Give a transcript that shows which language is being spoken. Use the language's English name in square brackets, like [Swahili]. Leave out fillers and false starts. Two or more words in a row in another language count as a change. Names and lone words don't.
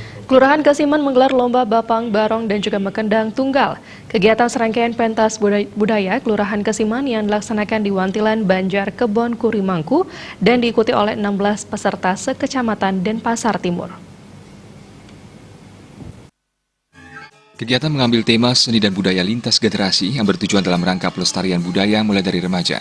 [Indonesian] Kelurahan Kasiman menggelar lomba Bapang, Barong, dan juga Mekendang Tunggal. Kegiatan serangkaian pentas budaya Kelurahan Kasiman yang dilaksanakan di Wantilan, Banjar, Kebon, Kurimangku dan diikuti oleh 16 peserta sekecamatan Denpasar Timur. Kegiatan mengambil tema seni dan budaya lintas generasi yang bertujuan dalam rangka pelestarian budaya mulai dari remaja.